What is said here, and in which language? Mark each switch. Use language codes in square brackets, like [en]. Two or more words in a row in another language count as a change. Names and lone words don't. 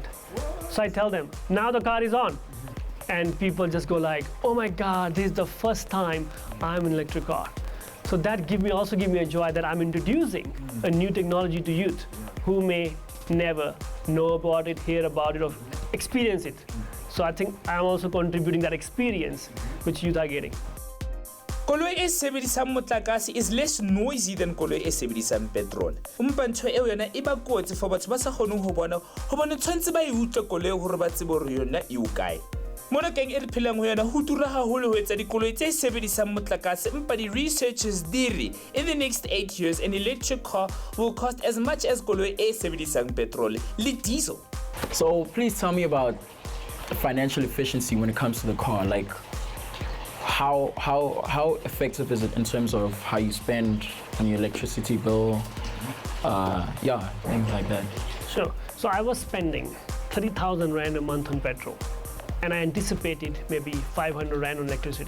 [en] So I tell them, now the car is on. And people just go like, oh my God, this is the first time I'm in an electric car. So that also give me a joy that I'm introducing a new technology to youth who may never know about it, hear about it, or experience it. So I think I'm also contributing that experience which youth are getting. [st] koloi e sebedisang motlakase [en] is less noisy than [st] koloi e sebedisang petrol. Empa ntho eo yona e ba kotsi for batho ba sa kgoneng ho bona hobane tshwantse ba e utlwe koloi hore ba tsebe hore yona e ukae. Mo nakeng e re phelang ho yona ho tura haholo ho etsa dikoloi tse sebedisang motlakase, empa di researchers diri [en] in the next 8 years an electric car will cost as much [st] as koloi e sebedisang petrol le diesel. [en] So please tell me about financial efficiency when it comes to the car. Like, how effective is it in terms of how you spend on your electricity bill? Yeah, things like that. Sure. So I was spending 30,000 Rand a month on petrol, and I anticipated maybe 500 Rand on electricity.